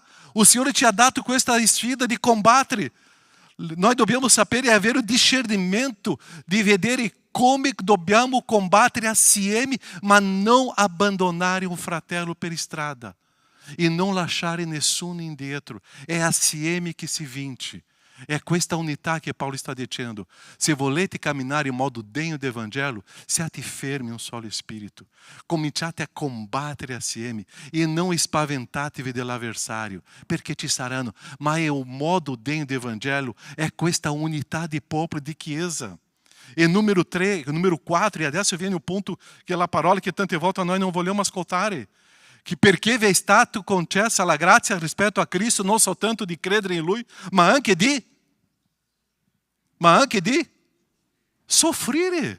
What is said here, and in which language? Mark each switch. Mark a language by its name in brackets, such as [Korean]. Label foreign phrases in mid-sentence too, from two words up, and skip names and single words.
[Italian] O Signore ti ha dato questa sfida di combattere. Nós dobbiamo sapere e avere [Portuguese] o discernimento [Italian] di vedere come dobbiamo combattere assieme, ma non abbandonare un fratello per strada e non lasciare nessuno indietro. È assieme che si vince. É questa unità [Portuguese] que Paulo está dizendo. [Italian] Se volete camminare in modo degno [Portuguese] do Evangelho, [Italian] siate fermi [Portuguese] um solo espírito. [Italian] Cominciate a combattere assieme [Portuguese] e não [Italian] spaventatevi dell'avversario, perché ci saranno. Ma è un modo degno [Portuguese] do Evangelho, [Italian] é questa unità di popolo di chiesa. E número 4, e adesso viene [Portuguese] o ponto [Italian] che è la parola che tante volte noi non vogliamo ascoltare. Que perché vi è stato concessa la grazia rispetto a Cristo, non soltanto di credere in Lui, ma anche di soffrire.